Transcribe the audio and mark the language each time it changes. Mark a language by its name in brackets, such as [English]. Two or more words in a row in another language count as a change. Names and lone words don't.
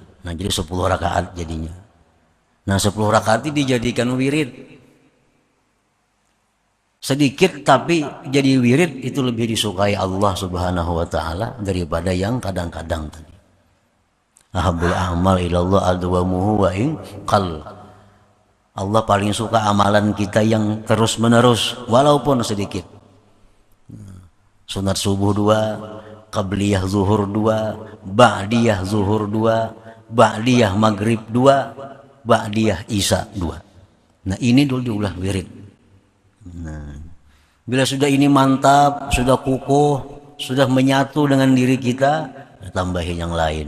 [Banjar] Nah jadi 10 rakaat jadinya. Nah 10 rakaat ini dijadikan wirid. Sedikit tapi jadi wirid itu lebih disukai Allah Subhanahu wa taala daripada yang kadang-kadang tadi. [Arabic] Ahabul a'mal ilallah adwamuhu wa in qal. [Banjar] Allah paling suka amalan kita yang terus-menerus walaupun sedikit. Sunat subuh 2, qabliyah zuhur 2, ba'diyah zuhur 2, ba'diyah maghrib 2, ba'diyah isya 2. Nah ini dulu diulah wirid. Nah, bila sudah ini mantap, sudah kukuh, sudah menyatu dengan diri kita, tambahin yang lain.